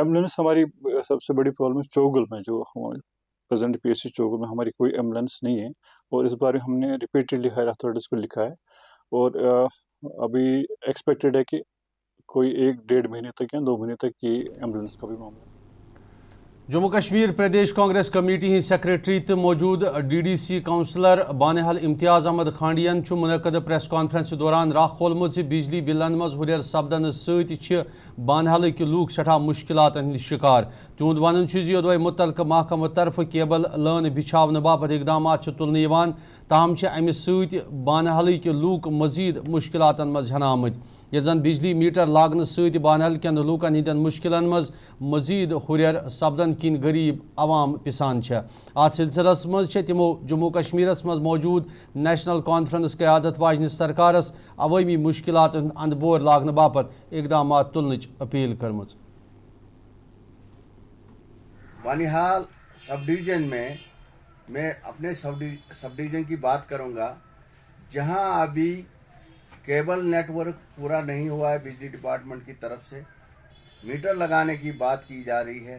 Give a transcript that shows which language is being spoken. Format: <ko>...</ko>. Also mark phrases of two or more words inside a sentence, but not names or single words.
<hi>एम्बुलेंस हमारी सबसे बड़ी प्रॉब्लम चोगल में, जो हमारे प्रेजेंट PHC चोगल में हमारी कोई एम्बुलेंस नहीं है और इस बार हमने</hi> <en>repeatedly higher authorities</en> <hi>को लिखा है और अभी एक्सपेक्टेड है कि कोई 1-1.5 महीने तक या 2 महीने तक ये एम्बुलेंस का भी मामला।</hi> <ks>जम्मू कश्मीर प्रदेश कांग्रेस कमेटी हिंद सेक्रेटरी तो मौजूद DDC काउंसलर बानिहाल इम्तियाज अहमद खांडियन मुनक़द</ks> <en>press conference</en> <ks>दौरान राह खोलमुत बिजली बिलन मज हुरर सपदन सत बानिहाल लूक सठा मुश्किलात हंद शिकार। तिहुंद वन योदवे मुतलका महकम तरफ केबल लान बिछावन बापत इकदाम तुलन ताहम अमि सत बानिहाल लूक मजीद मुश्किलात मज हन आमत। ये जन बिजली मीटर लागन सत बानिहाल केन लूकन हिंदन मुश्किलन मज मजीद हुरर सपदन किन गरीब आवाम पिसान अत सिलसिलस मज तिमो जम्मू कश्मीरस मज मौजूद नेशनल कॉन्फ्रेंस क़यादत वाजन सरकारस अवामी मुश्किलात अंदबोर लागन बापत इकदाम तुलन अपील करमज।</ks> <hi>बानिहाल</hi> <en>sub division</en> <hi>में मैं अपने</hi> <en>sub division</en> <hi>की बात करूंगा, जहां अभी</hi> <en>cable network</en> <hi>पूरा नहीं हुआ है। बिजली डिपार्टमेंट की तरफ से मीटर लगाने की बात की जा रही है।</hi>